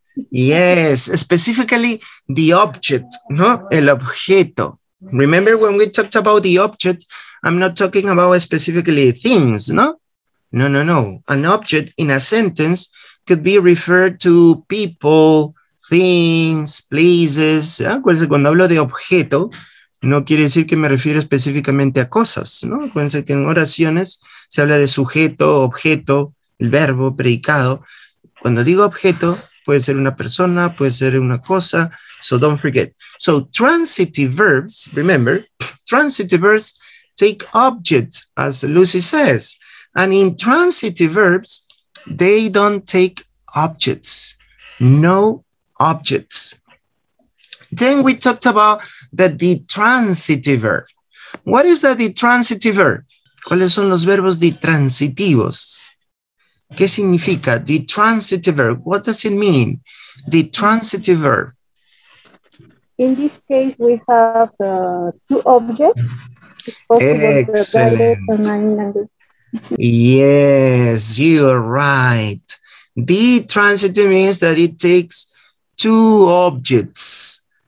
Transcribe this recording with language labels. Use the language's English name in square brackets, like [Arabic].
[English] Yes, specifically the object, no? [Spanish] El objeto. [English] Remember when we talked about the object, I'm not talking about specifically things, no? No. An object in a sentence could be referred to people, things, places. [Spanish] Acuérdense, cuando hablo de objeto, no quiere decir que me refiero específicamente a cosas, ¿no? Acuérdense que en oraciones se habla de sujeto, objeto, el verbo, predicado. Cuando digo objeto, puede ser una persona, puede ser una cosa, [English] so don't forget. So transitive verbs, remember, transitive verbs take objects, as Lucy says. And intransitive verbs, they don't take objects, no objects. Then we talked about the detransitive verb. What is the detransitive verb? [Spanish] ¿Cuáles son los verbos detransitivos? ¿Qué significa detransitive verb? [English] What does it mean? Detransitive verb. In this case, we have 2 objects. Excellent. Yes, you are right. Detransitive means that it takes 2 objects.